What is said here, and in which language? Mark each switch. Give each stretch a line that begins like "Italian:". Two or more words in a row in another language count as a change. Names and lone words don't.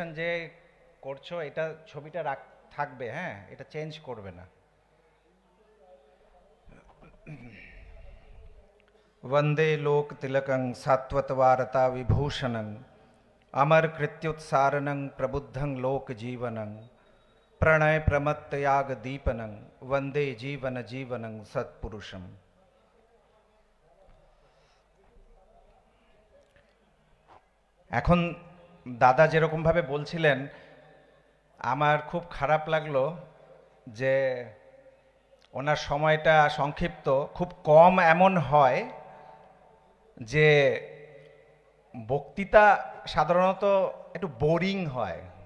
Bangla: যে করছো এটা ছবিটা থাকবে, হ্যাঁ, এটা চেঞ্জ করবে না।
Sanskrit: वंदे लोक तिलकं सात्वतवारता विभूषणं अमर कृत्युत्सारणं प्रबुद्धं लोक जीवनं प्रणय प्रमत्तयाग दीपनं वंदे जीवन जीवनं सत्पुरुषम।
Bangla: এখন দাদা যেরকম ভাবে বলছিলেন আমার খুব খারাপ লাগলো যে ওনার সময়টা সংক্ষিপ্ত, খুব কম এমন হয় যে বক্তৃতা সাধারণত একটু বোরিং হয়,